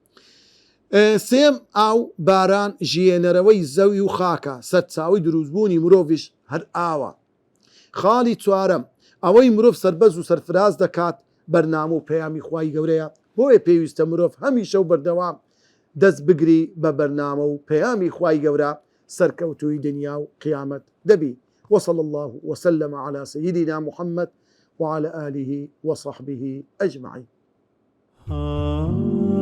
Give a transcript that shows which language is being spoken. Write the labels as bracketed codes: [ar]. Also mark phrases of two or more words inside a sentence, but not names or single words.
[ckb] سێم ئاو باران ژیێنەرەوەی زەوی و خاکە سەرچاوی دروستبوونی مرۆڤیش هەر ئاوە خاڵی چوارەم ئەوەی مرۆڤ سەربەز و سەرفراز دەکات بەرنامە و پەیامی خوای گەورەیە بۆیە پێویستە مرۆڤ هەمیشە و بەردەوام دەست بگری بە بەرنامە و پەیامی خوای گەورە سەرکەوتووی دنیا و قیامەت دەبی [ar] وصلى الله وسلم على سيدنا محمد وعلى آله وصحبه أجمعين